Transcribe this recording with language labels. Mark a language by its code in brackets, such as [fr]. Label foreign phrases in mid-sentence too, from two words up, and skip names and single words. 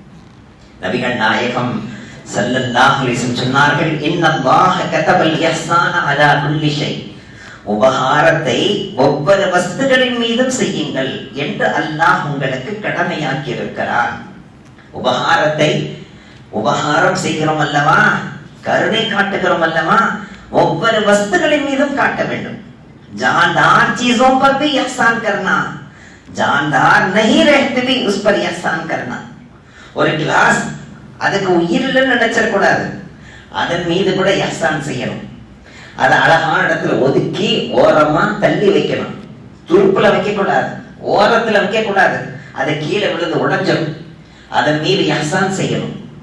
[ta] நபிகள் நாயகம் [ar] صلى الله عليه وسلم [ta] சொன்னார்கள், [ar] إن الله كتب الإحسان على كل شيء, [ta] உபகாரத்தை ஒவ்வொரு வஸ்துகளின் மீதும் செய்யுங்கள் என்று அல்லாஹ் உங்களுக்கு கடமையாக்கி இருக்கிறான். உபகாரம் செய்கிறோம் அல்லவா, கருணை காட்டுகிறோம் அல்லவா, ஒவ்வொரு வஸ்துகளின் மீதும் காட்ட வேண்டும். [hi] ஜான்தார் चीजों पर भी एहसान करना, जानदार नहीं रहते भी उस पर एहसान करना. [ta] ஒரு கிளாஸ் அதுக்கு உயிர் இல்லைன்னு நினைச்சிடக்கூடாது, அதன் மீது கூட எஹ்சான் செய்யணும். அதை அழகான இடத்துல ஒதுக்கி ஓரமா தள்ளி வைக்கணும், துருப்புல வைக்க கூடாது, ஓரத்துல வைக்க கூடாது, அதை கீழே விழுந்து உடைஞ்சிடும். அதன் மீது எஹ்சான் செய்யணும்.